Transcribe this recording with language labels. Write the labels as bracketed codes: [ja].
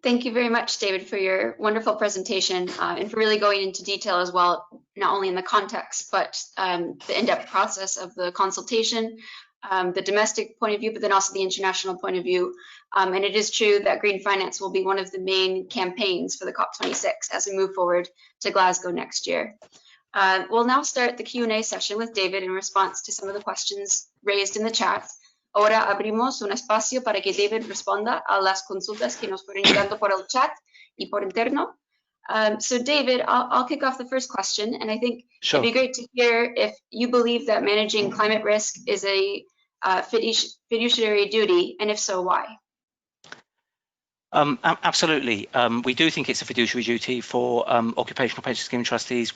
[en] Thank you very much, David, for your wonderful presentation and for really going into detail as well, not only in the context, but the in-depth process of the consultation, the domestic point of view, but then also the international point of view. And it is true that green finance will be one of the main campaigns for the COP26 as we move forward to Glasgow next year. We'll now start the Q&A session with David in response to some of the questions raised in the chat. [es] Ahora abrimos un espacio para que David responda a las consultas que nos fueron llegando por el chat y por interno. [en] So David, I'll kick off the first question, and I think Sure. it'd be great to hear if you believe that managing climate risk is a fiduciary duty, and if so, why? Absolutely. We do think it's a fiduciary duty for occupational pension scheme trustees.